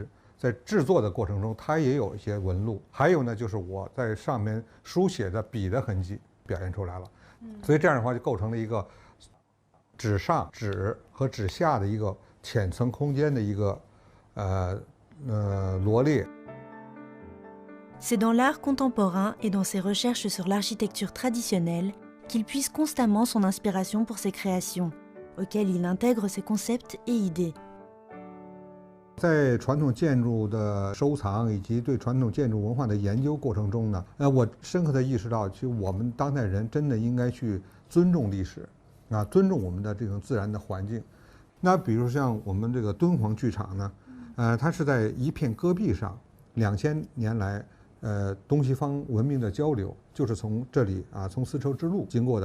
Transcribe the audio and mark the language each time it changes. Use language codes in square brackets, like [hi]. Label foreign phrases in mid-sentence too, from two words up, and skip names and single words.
[zh] 在制作的过程中，它也有一些纹路，还有呢，就是我在上面书写的笔的痕迹表现出来了，所以这样的话就构成了一个纸上、纸和纸下的一个浅层空间的一个罗列。 [fr] C'est dans l'art contemporain et dans ses recherches sur l'architecture traditionnelle qu'il puise constamment son inspiration pour ses créations, auxquelles il intègre ses concepts et idées. [zh] 在传统建筑的收藏以及对传统建筑文化的研究过程中呢，我深刻地意识到，其实我们当代人真的应该去尊重历史，尊重我们的这种自然的环境。那比如像我们这个敦煌剧场呢，它是在一片戈壁上，2000年来，东西方文明的交流就是从这里从丝绸之路经过的。